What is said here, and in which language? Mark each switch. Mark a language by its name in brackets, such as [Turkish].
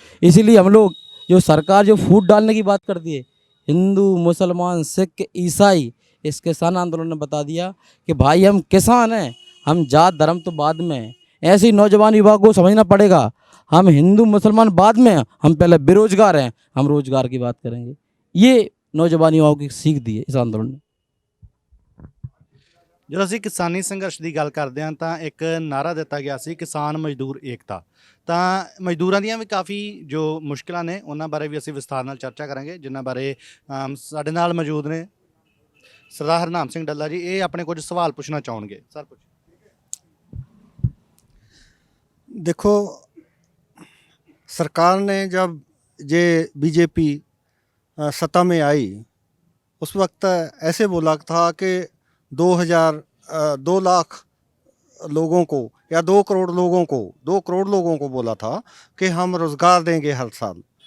[Hindi] इसीलिए हम लोग, जो सरकार जो फूट डालने की बात करती है, हिंदू, मुसलमान, सिख, ईसाई, इस किसान आंदोलन ने बता दिया कि भाई हम किसान हैं, हम जात धर्म तो बाद में हैं। ऐसे ही नौजवान युवा को समझना पड़ेगा, हम हिंदू मुसलमान बाद में हैं, हम पहले बेरोजगार हैं, हम रोजगार की बात करेंगे। ये नौजवान युवाओं की सीख दी है इस आंदोलन ने। [Punjabi] ਜਦੋਂ ਅਸੀਂ ਕਿਸਾਨੀ ਸੰਘਰਸ਼ ਦੀ ਗੱਲ ਕਰਦੇ ਹਾਂ ਤਾਂ ਇੱਕ ਨਾਰਾ ਦਿੱਤਾ ਗਿਆ ਸੀ, ਕਿਸਾਨ ਮਜ਼ਦੂਰ ਏਕਤਾ। ਤਾਂ ਮਜ਼ਦੂਰਾਂ ਦੀਆਂ ਵੀ ਕਾਫੀ ਜੋ ਮੁਸ਼ਕਿਲਾਂ ਨੇ, ਉਹਨਾਂ ਬਾਰੇ ਵੀ ਅਸੀਂ ਵਿਸਥਾਰ ਨਾਲ ਚਰਚਾ ਕਰਾਂਗੇ, ਜਿਨ੍ਹਾਂ ਬਾਰੇ ਸਾਡੇ ਨਾਲ ਮੌਜੂਦ ਨੇ ਸਰਦਾਰ ਹਰਨਾਮ ਸਿੰਘ ਡੱਲਾ ਜੀ। ਇਹ ਆਪਣੇ ਕੁਝ ਸਵਾਲ ਪੁੱਛਣਾ ਚਾਹਣਗੇ। ਸਰ ਪੁੱਛੋ। [Hindi] देखो, सरकार ने जब ये बीजेपी सत्ता में आई, उस वक्त ऐसे बोला था कि 2 लाख लोगों को या 2 करोड़ लोगों को बोला था कि हम रोज़गार देंगे हर साल।